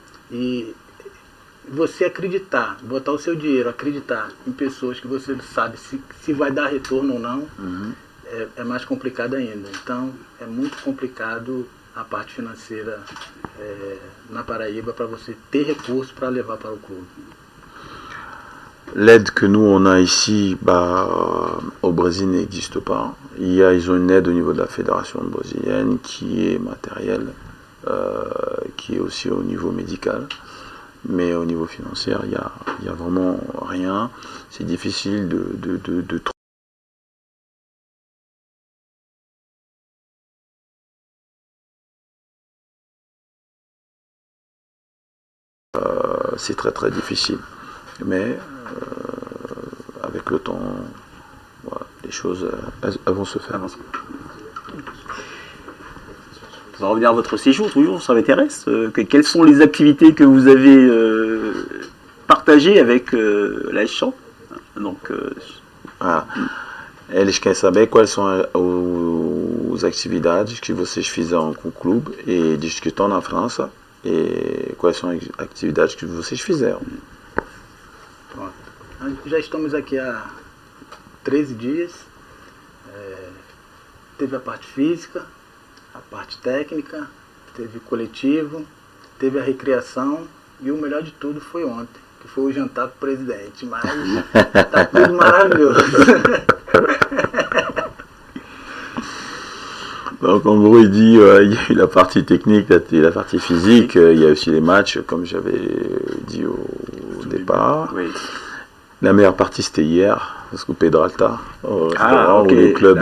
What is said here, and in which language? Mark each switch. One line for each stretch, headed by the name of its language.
Portuguese: E você acreditar, botar o seu dinheiro, acreditar em pessoas que você não sabe se vai dar retorno ou não, é mais complicado ainda. Então, é muito complicado a parte financeira na Paraíba para você ter recurso para levar para o clube.
French: L'aide que nous on a ici, au Brésil n'existe pas. Ils ont une aide au niveau de la fédération brésilienne qui est matérielle, qui est aussi au niveau médical. Mais au niveau financier, il y a vraiment rien. C'est difficile de c'est très très difficile. Mais avec le temps, voilà, les choses elles vont se faire. On va revenir à votre séjour, toujours, ça m'intéresse. Quelles sont les activités que vous avez partagées avec l'AS Champ? Donc,
Portuguese: eles querem saber quais são as atividades que vocês fizeram com o clube e diz que estão na França e quais são as atividades que vocês fizeram. Pronto. Já estamos aqui há 13 dias. Teve a parte física, a parte técnica, teve coletivo, teve a recreação e o melhor de tudo foi ontem, que foi o jantar com o presidente, mas tá tudo maravilhoso.
French: Donc en gros il dit il y a eu la partie technique, la partie physique, il y a aussi les matchs comme j'avais dit au départ. oui. La meilleure partie c'était hier, parce que Pedralta, Ok, le club,